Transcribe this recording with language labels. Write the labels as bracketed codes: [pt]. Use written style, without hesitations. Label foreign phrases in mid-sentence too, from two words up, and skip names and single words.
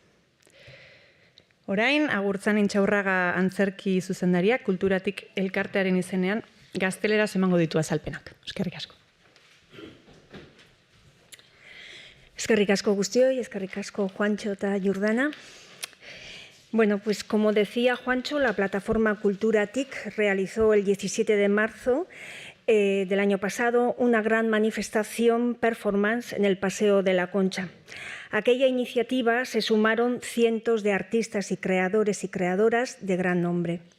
[eu] Orain, Agurtzan Intxaurraga antzerki zuzendaria, kulturatik elkartearen izenean, gazteleraz emango ditu azalpenak. Eskerrik asko. Eskerrik asko guztioi, eskerrik asko Juancho eta Jordana. [es] Bueno, pues como decía Juancho, la plataforma Kulturatik realizó el 17 de marzo del año pasado una gran manifestación performance en el Paseo de la Concha. A aquella iniciativa se sumaron cientos de artistas y creadores y creadoras de gran nombre.